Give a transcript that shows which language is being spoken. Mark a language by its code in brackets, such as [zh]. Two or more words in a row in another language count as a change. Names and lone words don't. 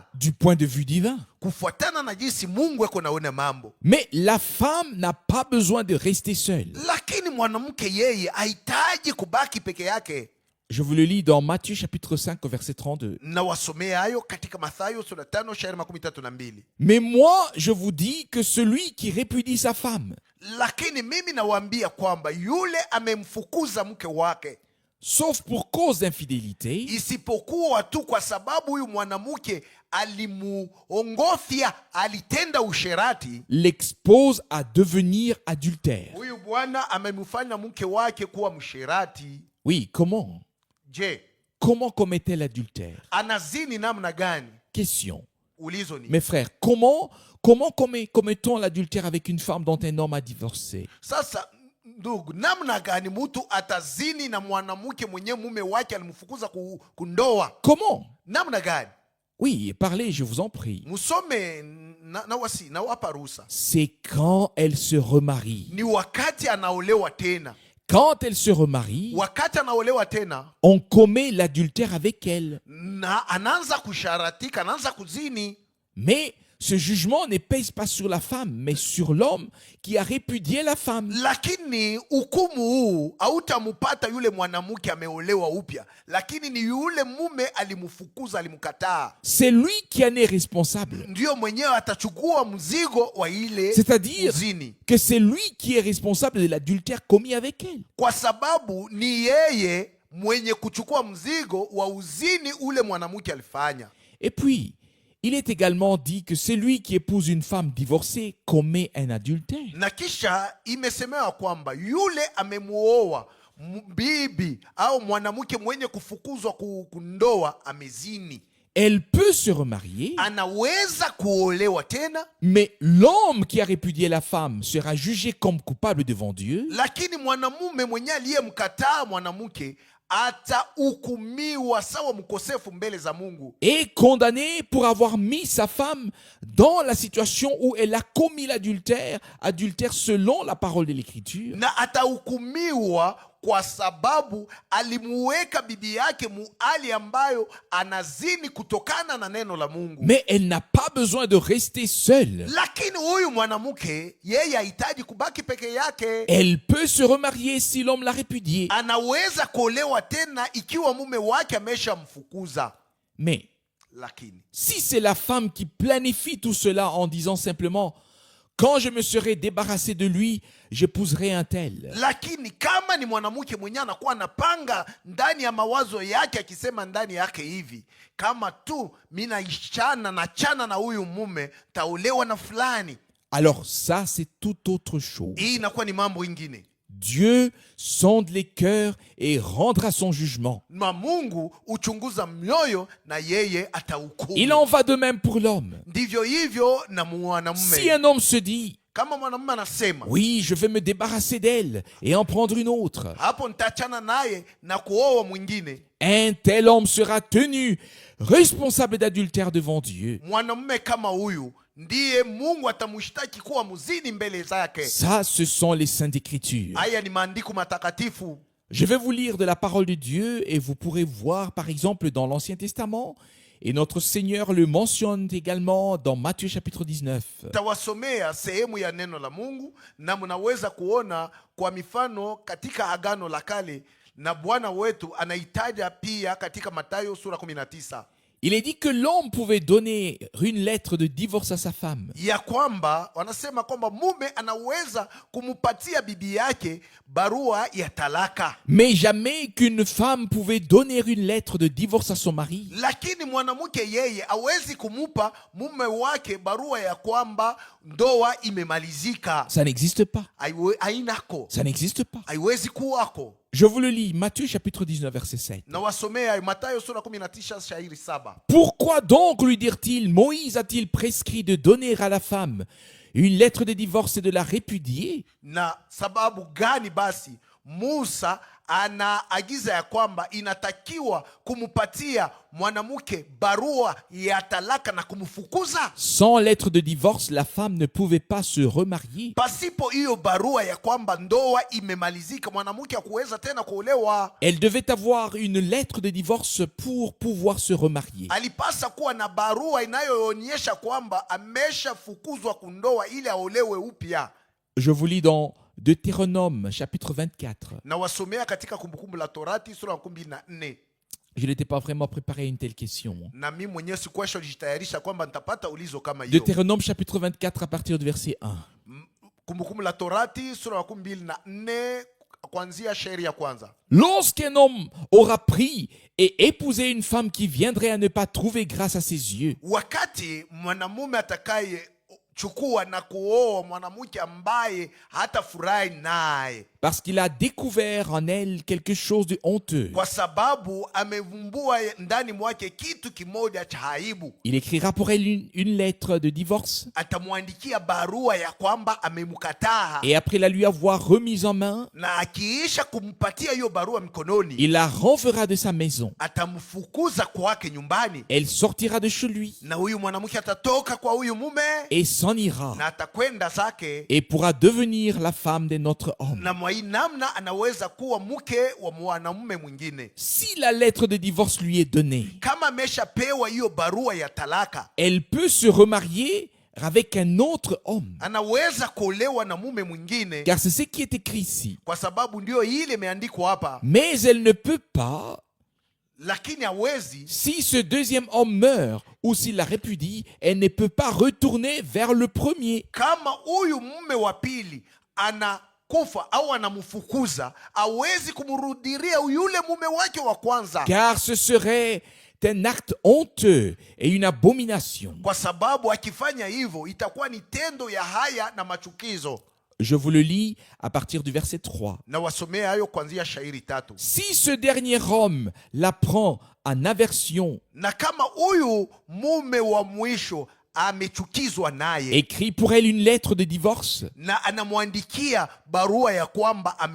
[fr] Du point de vue divin. [sw] kufuatana na jinsi Mungu yako naona mambo. [fr] Mais la femme n'a pas besoin de rester seule. [sw] Lakini mwanamke yeye hahitaji kubaki peke yake. [fr] Je vous le lis dans Matthieu chapitre 5 au verset 32. [sw] Na wasomea hayo katika Mathayo sura 5 shairi 32. [fr] Mais moi, je vous dis que celui qui répudie sa femme, [sw] Lakini mimi nawaambia kwamba yule amemfukuza mke wake, [fr] sauf pour cause d'infidélité, [sw] isipokuwa tu kwa sababu huyu mwanamke alimuongofya, alitenda usherati, [fr] l'expose à devenir adultère. [sw] huyu bwana amemfanya mke wake kuwa msherati. [fr] Oui, comment? [sw] Je, [fr] Comment commettait l'adultère? [sw] anazini namna gani? [fr] Question. [sw] Ulizo ni [fr] Mes frères, comment commettons l'adultère avec une femme dont un homme a divorcé? [sw] sasa, ndugu, namna gani mtu atazini na mwanamke mwenye mume wake alimfukuza kundoa? [fr] Comment? [sw] Namna gani? [fr] Oui, parlez, je vous en prie. [sw] Musome na wapa ruhusa. [fr] C'est quand elle se remarie. [sw] Ni wakati anaolewa tena. [fr] Quand elle se remarie, [sw] Wakati anaolewa tena [fr] on commet l'adultère avec elle. [sw] na anaanza kusharatika, anaanza kuzini. [fr] Mais ce jugement ne pèse pas sur la femme, mais sur l'homme qui a répudié la femme. [sw] Lakini hukumu huu hautamupata yule mwanamke ameolewa upya, lakini ni yule mume alimfukuza, alimkataa, [fr] C'est lui qui en est responsable. [sw] ndio mwenyewe atachukua mzigo wa ile [fr] C'est-à-dire [sw] uzini, [fr] que c'est lui qui est responsable de l'adultère commis avec elle. [sw] kwa sababu ni yeye mwenye kuchukua mzigo wa uzini ule mwanamke alifanya. [fr] Et puis, il est également dit que celui qui épouse une femme divorcée commet un adultère. [sw] Na kisha imesemewa kwamba yule amemuoa bibi au mwanamke mwenye kufukuzwa kundoa amezini. [fr] Elle peut se remarier, [sw] Anaweza kuolewa tena, [fr] mais l'homme qui a répudié la femme sera jugé comme coupable devant Dieu. [sw] lakini mwanamume mwenye aliyemkataa mwanamke atahukumiwa sawa mkosefu mbele za Mungu, [fr] est condamné pour avoir mis sa femme dans la situation où elle a commis l'adultère, adultère selon la parole de l'Écriture. [sw] na atahukumiwa kwa sababu alimuweka bibi yake muhali ambayo anazini kutokana na neno la Mungu. [fr] Mais elle n'a pas besoin de rester seule. [sw] Lakini huyu mwanamke yeye hahitaji kubaki peke yake. [fr] Elle peut se remarier si l'homme l'a répudiée. [sw] Anaweza kuolewa tena ikiwa mume wake ameshamfukuza. [fr] Mais [sw] Lakini [fr] si c'est la femme qui planifie tout cela en disant simplement « Quand je me serai débarrassé de lui, j'épouserai un tel ». [sw] lakini kama ni mwanamke mwenyewe anakuwa anapanga ndani ya mawazo yake akisema ndani yake hivi, kama tu mimi nachana na huyu mume taolewa na fulani, [fr] alors ça c'est tout autre chose. [sw] hii inakuwa ni mambo ingine. [fr] Dieu sonde les cœurs et rendra son jugement. [sw] Na Mungu uchunguza mioyo na yeye atahukumu. [fr] Il en va de même pour l'homme. [sw] Ndivyo hivyo na [fr] Si [sw] mwanamume. [fr] un homme se dit [sw] Kama mwanamume anasema [fr] « Oui, je vais me débarrasser d'elle et en prendre une autre », [sw] hapo nitachana naye na kuoa mwingine, [fr] un tel homme sera tenu responsable d'adultère devant Dieu. [sw] mwanamume kama huyu ndiye Mungu atamshtaki kuwa mzini mbele zake. [fr] Ça, ce sont les saintes écritures. [sw] Haya ni maandiko matakatifu. [fr] Je vais vous lire de la parole de Dieu et vous pourrez voir par exemple dans l'Ancien Testament, et notre Seigneur le mentionne également dans Matthieu chapitre 19. [sw] Tawasomea sehemu ya neno la Mungu na mnaweza kuona kwa mifano katika Agano la Kale, na Bwana wetu anaitaja pia katika Mathayo sura 19. [fr] Il est dit que l'homme pouvait donner une lettre de divorce à sa femme. [sw] Ya kwamba wanasema kwamba mume anaweza kumupatia bibi yake barua ya talaka, [fr] Mais jamais qu'une femme pouvait donner une lettre de divorce à son mari. [sw] lakini mwanamke yeye hawezi kumupa mume wake barua ya kwamba ndoa imemalizika. [fr] Ça n'existe pas. [sw] Hainako, [fr] Ça n'existe pas. [sw] haiwezi kuwako. [fr] Je vous le lis, Matthieu chapitre 19 verset 7. [sw] Na wasomea Mathayo sura 19 shairi 7. [fr] Pourquoi donc, lui dirent-ils, Moïse a-t-il prescrit de donner à la femme une lettre de divorce et de la répudier? [sw] Na sababu gani basi Musa anaagiza ya kwamba inatakiwa kumupatia mwanamke barua ya talaka na kumfukuza? [fr] Sans lettre de divorce, la femme ne pouvait pas se remarier. [sw] Pasipo hiyo barua ya kwamba ndoa imemalizika, mwanamke hakuweza tena kuolewa. [fr] Elle devait avoir une lettre de divorce pour pouvoir se remarier. [sw] Alipasa kuwa na barua inayoonyesha kwamba ameshafukuzwa kundoa ili aolewe upya. [fr] Je vous lis dans Deutéronome chapitre 24. [sw] Na wasomea katika Kumbukumbu la Torati sura 14. [fr] Je n'étais pas vraiment préparé à une telle question. [sw] Na mimi mwenyewe sikuwasha jitayarisha kwamba nitapata ulizo kama hiyo. [fr] Deutéronome chapitre 24 à partir du verset 1. [sw] Kumbukumbu la Torati sura 14 kuanzia shairi ya kwanza. [fr] Lorsqu'un homme aura pris et épousé une femme qui viendrait à ne pas trouver grâce à ses yeux, [sw] Wakati mwanamume atakaye chukua na kuoa mwanamke ambaye hata furahi naye, [fr] parce qu'il a découvert en elle quelque chose de honteux, [sw] kwa sababu amevumbua ndani mwake kitu kimoja cha aibu, [fr] il écrira pour elle une lettre de divorce, [sw] atamwandikia barua ya kwamba amemkataa, [fr] et après la lui avoir remise en main, [sw] na akiisha kumpatia hiyo barua mkononi, [fr] il la renverra de sa maison. [sw] atamfukuza kwake nyumbani, [fr] Elle sortira de chez lui [sw] na huyu mwanamke atatoka kwa huyu mume [fr] et s'en ira, [sw] na atakwenda zake, [fr] et pourra devenir la femme de notre homme. [sw] na mwa hii namna anaweza kuwa mke wa mwanamume mwingine. [fr] Si la lettre de divorce lui est donnée, [sw] Kama ameshapewa hiyo barua ya talaka, [fr] elle peut se remarier avec un autre homme. [sw] anaweza kuolewa na mume mwingine, [fr] Car c'est ce qui est écrit ici. [sw] kwa sababu ndio ile imeandikwa hapa. [fr] Mais elle ne peut pas, [sw] Lakini hawezi, [fr] si ce deuxième homme meurt ou s'il la répudie, elle ne peut pas retourner vers le premier. [sw] kama huyu mume wa pili anakufa au anamfukuza, hawezi kumrudiria yule mume wake wa kwanza, [fr] Car ce serait un acte honteux et une abomination. [sw] kwa sababu akifanya hivyo itakuwa ni tendo ya haya na machukizo. [fr] Je vous le lis à partir du verset 3. [sw] Na wasomea hayo kuanzia shairi 3. [fr] Si ce dernier homme la prend en aversion [sw] Na kama huyu mume wa mwisho amechukizwa naye, [fr] écrit pour elle une lettre de divorce. [sw] na anamwandikia barua ya kwamba [fr] Et